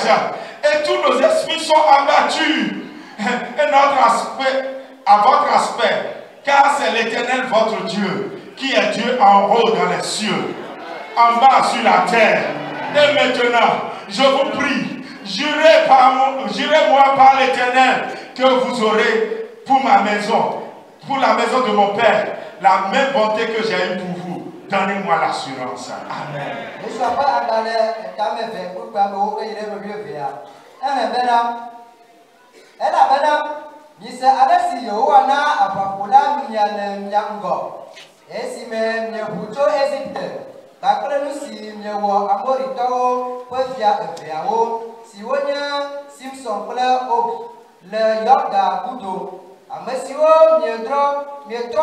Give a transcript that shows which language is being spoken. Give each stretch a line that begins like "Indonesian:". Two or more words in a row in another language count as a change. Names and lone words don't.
French: Et tous nos esprits sont abattus. Et notre aspect, à votre aspect, car c'est l'Éternel votre Dieu, qui est Dieu en haut dans les cieux, en bas sur la terre. Et maintenant, je vous prie, jurez-moi par l'Éternel que vous aurez pour ma maison, pour la maison de mon Père, la même bonté que j'ai eue pour vous. Donnez-moi l'assurance. Amen.
Ewe: Kakle nu si miewo Amoritɔwo ƒe fia eveawo siwo nye Simson kple Og le Yɔda gudo, ame siwo mietrɔ